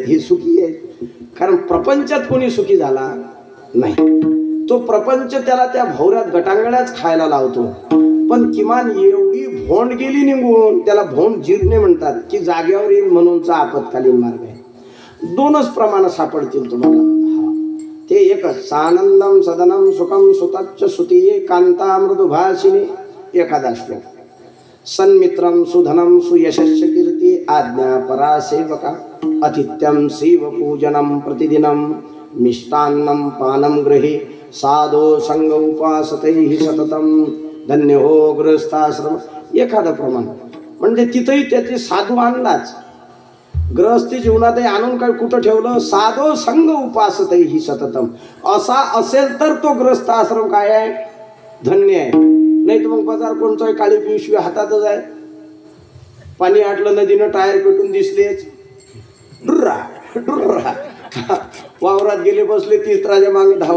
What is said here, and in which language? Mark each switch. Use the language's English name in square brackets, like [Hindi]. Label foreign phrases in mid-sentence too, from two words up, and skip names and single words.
[Marathi] ही सुखी आहे, कारण प्रपंचात कोणी सुखी झाला नाही. तो प्रपंच त्याला त्या भोवऱ्यात गटांगळ्याच खायला लावतो. पण किमान एवढी भोंड गेली निघून, त्याला भोंड जिरणे म्हणतात, की जाग्यावर येईल म्हणूनचा आपत्कालीन मार्ग आहे. दोनच प्रमाण सापडतील तुम्हाला. ते एकच, [Sanskrit] सानंदम सदनम सुखम सुतच्च सुतीये कांता मृदुभाषिनी. [Marathi] एखादा श्लोक. [Sanskrit] सन्मित्रम सुधनम सुयशस्य कीर्ती आज्ञा परासेवका अतिथ्यम शिवपूजनम प्रतिदिनम मिष्टान्नम पानम गृहे साधो संग उपासतैहि सततम धन्य हो गृहस्थाश्रम. [Marathi] एखादं प्रमाण म्हणजे तिथंही त्याचे साधू आणलाच. गृहस्थी जीवनातही आणून काय कुठं ठेवलं? [Sanskrit] साधो संग उपासतैहि सततम. [Marathi] असा असेल तर तो गृहस्थ आश्रम काय आहे? धन्य आहे. नाही तर मग बाजार कोणचा आहे, काळी पिशवी हातातच आहे, पाणी आटलं नदीनं, टायर पेटून दिसलेच, डुर्रा डुर्रा, वावरात गेले बसले तिसराच्या मागे धाव.